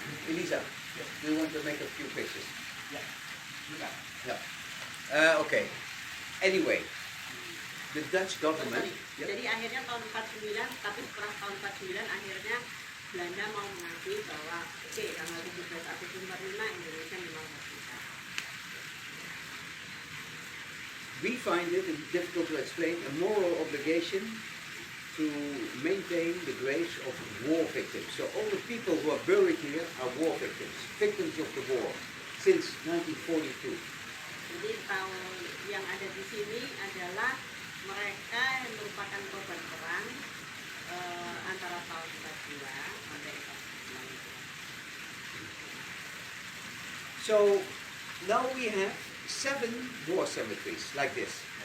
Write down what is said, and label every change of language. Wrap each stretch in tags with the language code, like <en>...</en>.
<en>Elisa, do you want to make a few pictures? Yeah. Okay. Anyway, the Dutch government.</en> <id>Jadi akhirnya tahun 49, tapi setelah tahun 49 akhirnya Belanda mau mengakui bahwa oke, tanggal 17 Agustus 45 Indonesia memang merdeka.</id> <en>We find it difficult to explain a moral obligation to maintain the graves of war victims. So all the people who are buried here are war victims, victims of the war, since 1942.</en> <id>Jadi tahun yang ada di sini adalah mereka yang merupakan korban perang antara tahun 42 sampai 49.</id> <en>So now we have 7 war cemeteries like this.</en>